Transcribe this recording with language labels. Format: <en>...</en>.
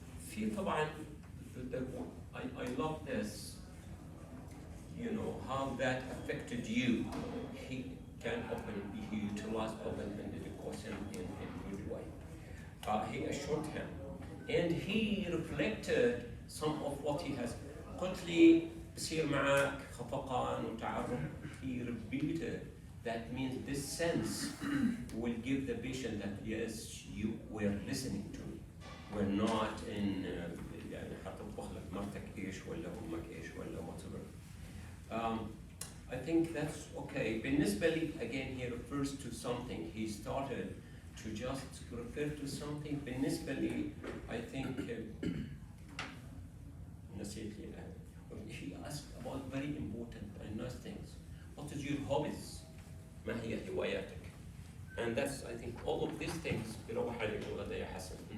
<ar>في طبعا</ar> <en>I love this. You know how that affected you. He can he utilized open-ended question in a good way. He assured him, and he reflected some of what he has.</en> <ar>قلت لي بصير معك خفقان وتعرف.</ar> <en>He repeated. That means this sense will give the patient that yes, you were listening to me. We're not in</en> <ar>يعني حتطبخ لك مرتك ايش ولا امك ايش ولا whatever.</ar> <en>I think that's okay.</en> <ar>بالنسبة لي,</ar> <en>again, he refers to something. He started to just refer to something.</en> <ar>بالنسبة لي,</ar> <en>I think,</en> <ar>نسيت لي الآن.</ar> <en>He asked about very important and nice things. What is your hobbies?</en> <ar>ما هي هواياتك?</ar> <en>And that's, I think, all of these things</en> <ar>بيروح عليك غدا يا حسن.</ar>